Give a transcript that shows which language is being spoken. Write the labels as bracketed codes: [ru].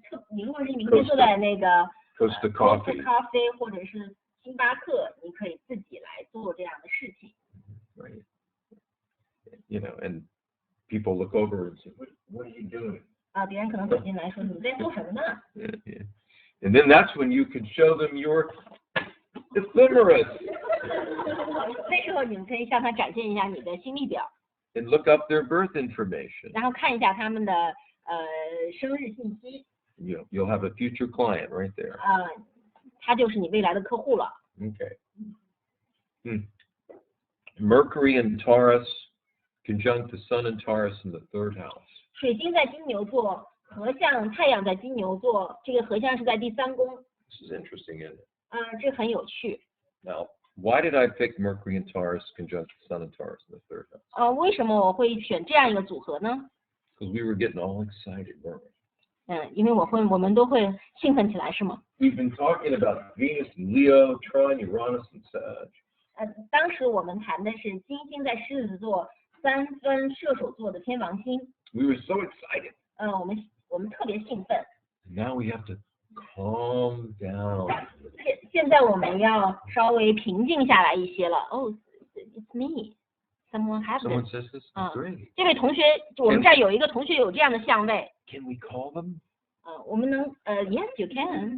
[zh] 你如果是明天坐在那个 [en] Costa Coffee. [zh] 咖啡或者是星巴克，你可以自己来做这样的事情。 [en] Right. And people look over and say, "What are you doing?" [zh] 别人可能走进来说你在做什么呢？ [en] Yeah. And then that's when you can show them your ephemeris. [zh] 那时候你们可以向他展现一下你的星历表。 [en] And look up their birth information. [zh] 然后看一下他们的生日信息。 [en] You'll have a future client right there. [zh] 他就是你未来的客户了。 [en] Okay. Mercury and Taurus conjunct the Sun and Taurus in the 3rd house. [zh] 水星在金牛座，合相太阳在金牛座，这个合相是在第3宫。 [en] This is interesting, isn't it? [zh] 这很有趣。 [en] Now, why did I pick Mercury and Taurus conjunct the Sun and Taurus in the 3rd house? [zh] 为什么我会选这样一个组合呢？ [en] Because we were getting all excited, weren't we? [zh] 因为我们都会兴奋起来，是吗？ [en] We've been talking about Venus and Leo, Trine, Uranus, and Sag. [zh] 当时我们谈的是金星在狮子座，3分射手座的天王星。 [en] We were so excited. [zh] 我们特别兴奋。 [en] Now we have to calm down. [zh] 现在我们要稍微平静下来一些了。 [en] It's me. Someone says this? Great. [zh] 这位同学，我们这儿有一个同学有这样的相位。 [en] Can we call them? [zh] 我们能 [en] Yes, you can.